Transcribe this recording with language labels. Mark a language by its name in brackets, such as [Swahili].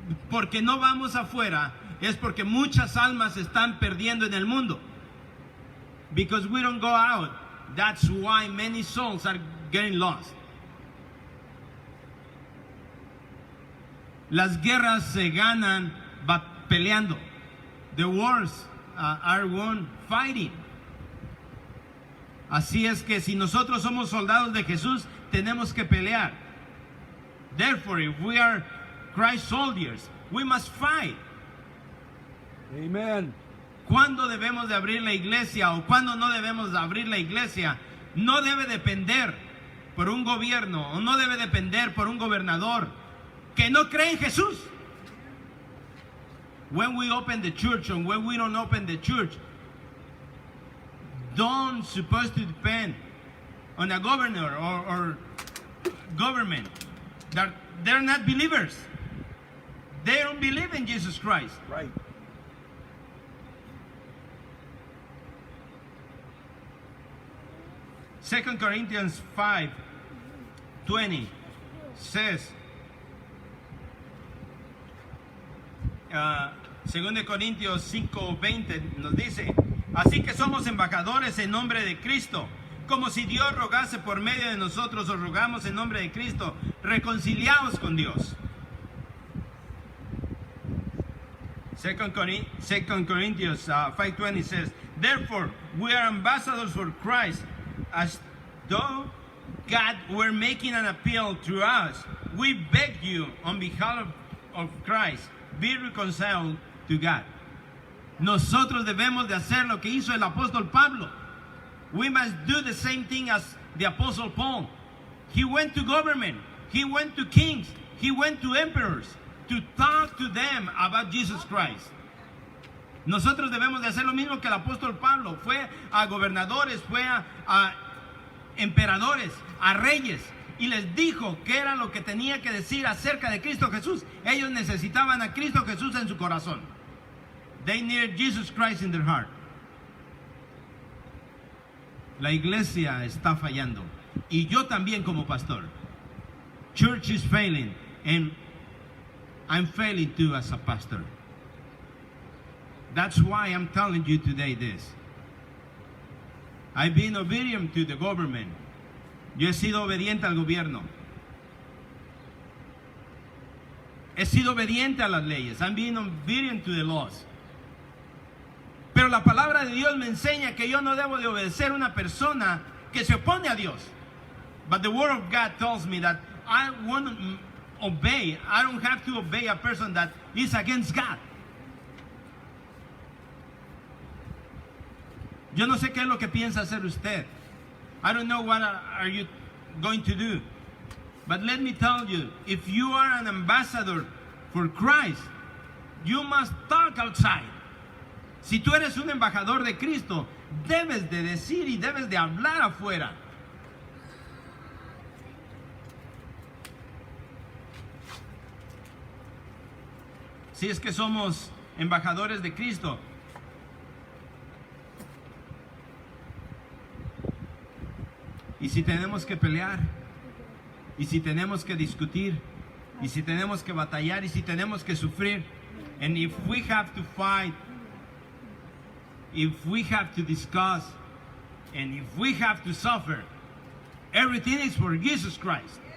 [Spanish] Porque no vamos afuera es porque muchas almas se están perdiendo en el mundo. [English] Because we don't go out, that's why many souls are getting lost. [Spanish] Las guerras se ganan peleando. [English] The wars are won fighting. [Spanish] Así es que si nosotros somos soldados de Jesús, tenemos que pelear. [English] Therefore, if we are Christ soldiers, we must fight. Amen. [Spanish] ¿Cuándo debemos de abrir la iglesia o cuándo no debemos de abrir la iglesia? No debe depender por un gobierno o no debe depender por un gobernador que no cree en Jesús. [English] When we open the church and when we don't open the church, don't supposed to depend on a governor or government. They're not believers. They don't believe in Jesus Christ. Right. Second Corinthians 5:20 says, [Spanish] 2 Corintios 5:20 nos dice, así que somos embajadores en nombre de Cristo, como si Dios rogase por medio de nosotros, os rogamos en nombre de Cristo, reconciliaos con Dios. [English] 2 Corinthians 5:20 says, therefore we are ambassadors for Christ, as though God were making an appeal through us. We beg you on behalf of Christ, be reconciled to God. [Spanish] Nosotros debemos de hacer lo que hizo el apóstol Pablo. [English] We must do the same thing as the apostle Paul. He went to government, he went to kings, he went to emperors to talk to them about Jesus Christ. [Spanish] Nosotros debemos de hacer lo mismo que el apóstol Pablo. Fue a gobernadores, fue a emperadores, a reyes, y les dijo qué era lo que tenía que decir acerca de Cristo Jesús. Ellos necesitaban a Cristo Jesús en su corazón. [English] They needed Jesus Christ in their heart. [Spanish] La iglesia está fallando, y yo también como pastor. [English] Church is failing, and I'm failing too as a pastor. That's why I'm telling you today this. I've been obedient to the government. [Spanish] Yo he sido obediente al gobierno. He sido obediente a las leyes. [English] I'm being obedient to the laws. [Spanish] Pero la palabra de Dios me enseña que yo no debo de obedecer a una persona que se opone a Dios. [English] But the word of God tells me that I won't obey. I don't have to obey a person that is against God. [Spanish] Yo no sé qué es lo que piensa hacer usted. [English] I don't know what are you going to do. But let me tell you, if you are an ambassador for Christ, you must talk outside. [Spanish] Si tú eres un embajador de Cristo, debes de decir y debes de hablar afuera. Si es que somos embajadores de Cristo, y si tenemos que pelear, y si tenemos que discutir, y si tenemos que batallar, y si tenemos que sufrir, [English] and if we have to fight, if we have to discuss, and if we have to suffer, everything is for Jesus Christ.